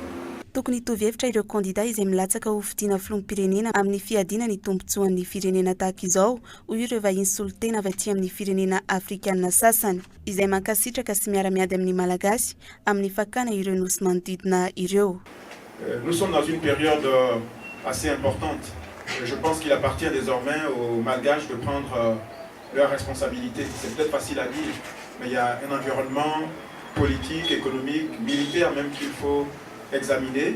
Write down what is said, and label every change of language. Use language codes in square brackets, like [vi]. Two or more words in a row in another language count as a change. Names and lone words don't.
[mg] Tokony hitovy hevitra ireo kandida izay milatsaka ho fidiana filoham-pirenena amin'ny fiadiana ny tombotsoan'ny firenena tahaka izao hoy ireo vahiny solitena avy aty amin'ny firenena afrikanina sasany izay mankasitraka sy miara-miady amin'ny malagasy amin'ny fakana ireo nosy manodidina ireo. [fr] Nous sommes dans une période assez importante. Je pense qu'il appartient désormais aux Malgaches de prendre leurs responsabilités. C'est peut-être facile à dire, mais il y a un environnement politique, économique, militaire même qu'il faut examiner.